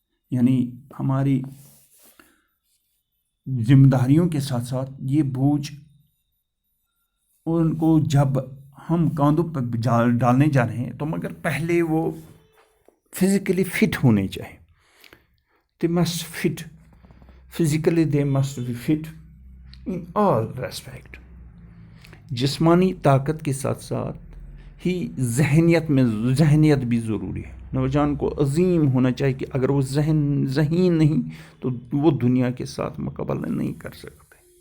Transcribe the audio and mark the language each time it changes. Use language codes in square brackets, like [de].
[ur] یعنی ہماری ذمہ داریوں کے ساتھ ساتھ یہ بوجھ ان کو جب ہم کاندھوں پہ ڈالنے جا رہے ہیں تو مگر پہلے وہ فزیکلی فٹ ہونے چاہیے. [en] They must fit physically, they must be fit in all respect. [ur] جسمانی طاقت کے ساتھ ساتھ ہی ذہنیت بھی ضروری ہے. نوجوان کو عظیم ہونا چاہیے کہ اگر وہ ذہین نہیں تو وہ دنیا کے ساتھ مقابلہ نہیں کر سکتے.